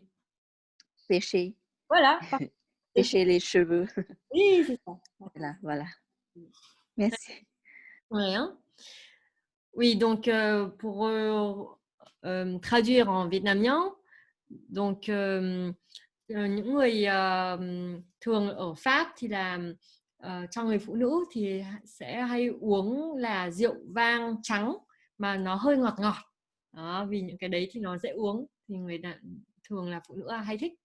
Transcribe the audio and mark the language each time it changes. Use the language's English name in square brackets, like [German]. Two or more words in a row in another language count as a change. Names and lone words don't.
[French] Sécher. Voilà. Sécher les cheveux. Oui, c'est ça. Voilà. Merci. Rien. Oui, donc pour traduire en vietnamien, donc [Vietnamese] những người thường ở Pháp thì là cho người phụ nữ thì sẽ hay uống là rượu vang trắng mà nó hơi ngọt ngọt. Đó, vì những cái đấy thì nó dễ uống thì người thường là phụ nữ hay thích.